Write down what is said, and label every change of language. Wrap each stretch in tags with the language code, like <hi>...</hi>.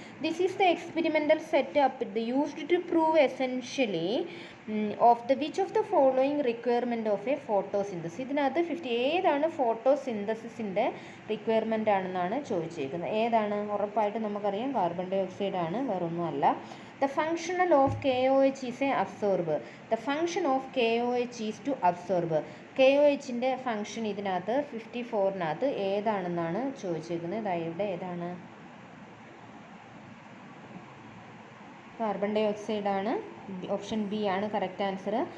<en>This is the experimental set up used to prove essentially of the which of the following requirement of a photosynthesis.</en> <ml>ഇതിനകത്ത് 50 ഏതാണ് ഫോട്ടോസിന്തസിസിൻ്റെ requirement ആണെന്നാണ് ചോദിച്ചിരിക്കുന്നത്. ഏതാണ്? ഉറപ്പായിട്ട് നമുക്കറിയാം കാർബൺ ഡൈ ഓക്സൈഡ് ആണ്, വേറൊന്നുമല്ല.</ml> <en>The functional of KOH is a absorber. The function of KOH is to absorb.</en> <ml>KOHൻ്റെ function ഇതിനകത്ത് 54-നകത്ത് ഏതാണെന്നാണ് ചോദിച്ചിരിക്കുന്നത്. ഇവിടെ ഏതാണ്? കാർബൺ ഡൈ ഓക്സൈഡ് ആണ്. ഓപ്ഷൻ ബി ആണ് കറക്റ്റ് ആൻസർ.</ml>